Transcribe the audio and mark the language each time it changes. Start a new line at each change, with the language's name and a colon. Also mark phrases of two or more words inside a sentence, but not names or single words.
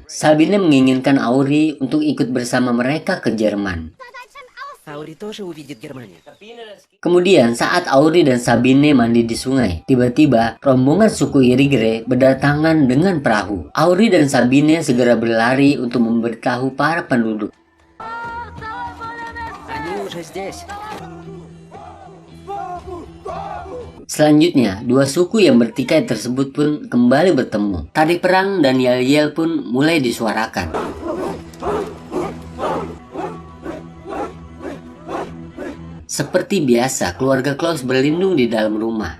Indonesian: Sabine menginginkan Auri untuk ikut bersama mereka ke Jerman.
Russian: Аури тоже увидит Германию.
Indonesian: Kemudian saat Auri dan Sabine mandi di sungai, tiba-tiba rombongan suku Irigre berdatangan dengan perahu. Auri dan Sabine segera berlari untuk memberitahu para penduduk.
Russian: Они уже здесь.
Indonesian: Selanjutnya, dua suku yang bertikai tersebut pun kembali bertemu. Tari perang dan yel-yel pun mulai disuarakan. Seperti biasa, keluarga Klaus berlindung di dalam rumah.